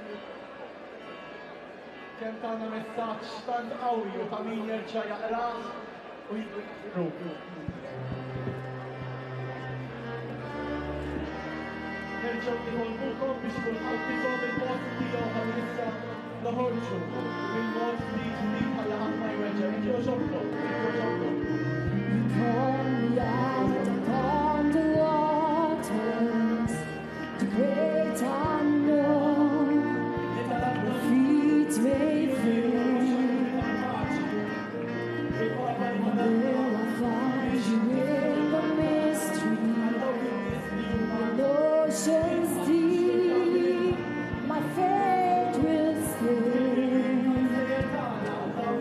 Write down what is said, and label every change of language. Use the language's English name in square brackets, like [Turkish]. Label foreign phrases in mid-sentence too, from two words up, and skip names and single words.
[Maltese] Kemm tagħna messaġġ tant qawwi u ta' min jerġa' jaqrah u jqru. Nerġgħu nitolbukom biex kulħadd iżomm il-post tiegħu ħalli issa noħorġu bil-mod li ġdid ħalli ħadd ma jweġġa'. Jogħġobkom. [English] Come out upon the waters, the great unknown, the feet may fail. There I find you in the mystery, the ocean's deep, my faith will stay.